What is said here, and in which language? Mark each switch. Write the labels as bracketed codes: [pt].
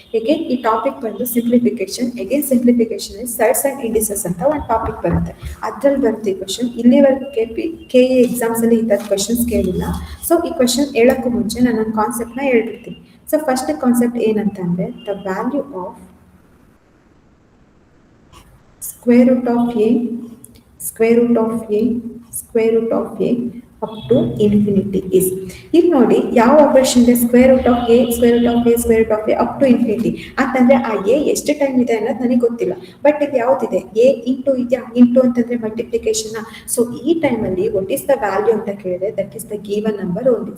[kn] Again ಈ topic ಬಂದು simplification. [en] again simplification is sides and indices [kn] ಅಂತ ಒಂದು ಟಾಪಿಕ್ ಬರುತ್ತೆ, ಅದ್ರಲ್ಲಿ ಬರುತ್ತೆ ಈ ಕ್ವಶನ್. ಇಲ್ಲಿವರೆಗೆ KE ಎಕ್ಸಾಮ್ಸ್ ಅಲ್ಲಿ ಈ ಥರ ಕ್ವಶನ್ಸ್ ಕೇಳಿಲ್ಲ. ಸೊ ಈ ಕ್ವಶನ್ ಹೇಳಕ್ಕೂ ಮುಂಚೆ ನಾನು ನನ್ನ ಕಾನ್ಸೆಪ್ಟ್ ನ ಹೇಳ್ಬಿಡ್ತೀನಿ. [en] so first concept [kn] ಏನಂತಂದ್ರೆ, [en] The value of square root of a, square root of a, square root of a up to infinity is. ಇಲ್ಲಿ ನೋಡಿ ಯಾವ operation ಇದೆ, square root of A, square root of A, square root of A up to infinity ಅಂತಂದ್ರೆ ಆ A ಎಷ್ಟು time ಇದೆ ಅನ್ನೋದು ನನಗೆ ಗೊತ್ತಿಲ್ಲ. [kn] ಬಟ್ ಇಲ್ಲಿ ಯಾವ್ದಿದೆ, ಎ ಇಂಟು ಇದೆಯಾ, ಇಂಟು ಅಂತಂದ್ರೆ ಮಲ್ಟಿಪ್ಲಿಕೇಶನ್. [en] so [kn] ಈ ಟೈಮ್ ಅಲ್ಲಿ [en] what is the value [kn] ಅಂತ ಕೇಳಿದ್ರೆ [en] That is the given number only.